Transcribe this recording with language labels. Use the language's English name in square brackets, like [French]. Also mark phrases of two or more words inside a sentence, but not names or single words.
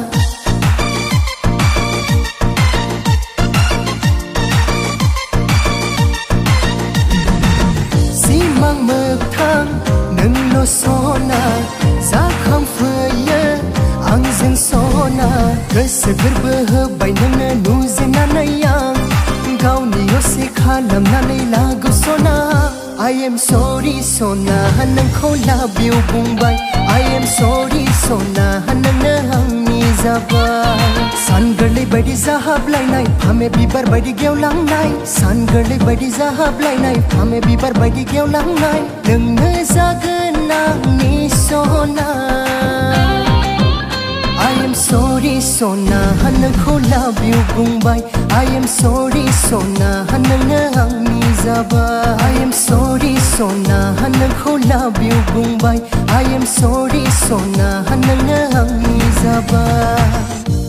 [Bodo] सिमां मोगथां नोंनो सना जाखांफैयो आंजों सना गोसो गोरबो होबाय नोंनो नुजेननानै आं गावनि असे खालामनानै लागौ सना [English] I am sorry [Bodo] सना नोंखौ [English] love you [Bodo] बुंबाय [English] I am sorry [Bodo] सना नोंनो आंनि जाबाय सान गोरलै बायदि जाहाबलायनाय फामे बिबार बायदि गेवलांनाय सान गोरलै बायदि जाहाबलायनाय फामे बिबार बायदि गेवलांनाय नोंनो जागोन आंनि सना [English] I am sorry [Bodo] सना नोंखौ [English] love you [Bodo] बुंबाय [English] I am sorry [Bodo] सना नोंनो आंनि जाबाय [English] I am sorry [Bodo] सना नोंखौ [English] love you [Bodo] बुंबाय [English] I am sorry [Bodo] सना नोंनो आंनि जाबाय